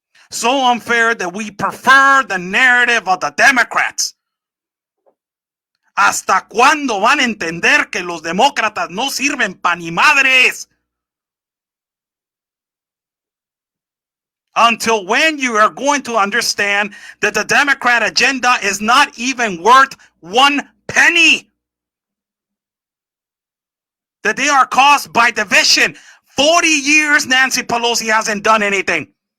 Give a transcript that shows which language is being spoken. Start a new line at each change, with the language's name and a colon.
English: So unfair that we prefer the narrative of the Democrats.
Spanish: ¿Hasta cuándo van a entender que los demócratas no sirven pa' ni madres?
English: Until when you are going to understand that the Democrat agenda is not even worth 1 penny. That they are caused by division. 40 years Nancy Pelosi hasn't done anything.